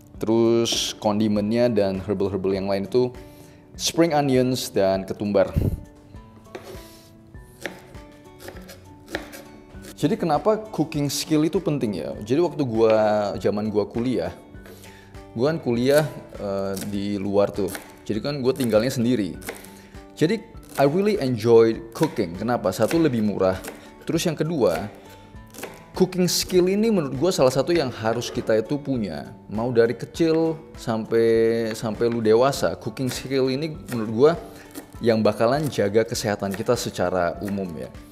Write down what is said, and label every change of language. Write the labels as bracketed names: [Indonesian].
[Indonesian] Terus kondimennya dan herbal-herbal yang lain itu spring onions dan ketumbar. Jadi kenapa cooking skill itu penting ya? Jadi waktu zaman gua kuliah, gua kan kuliah di luar tuh. Jadi kan gue tinggalnya sendiri. [English] Jadi I really enjoy cooking. [Indonesian] Kenapa? Satu, lebih murah. Terus yang kedua, cooking skill ini menurut gue salah satu yang harus kita itu punya. Mau dari kecil sampai lu dewasa, cooking skill ini menurut gue yang bakalan jaga kesehatan kita secara umum ya.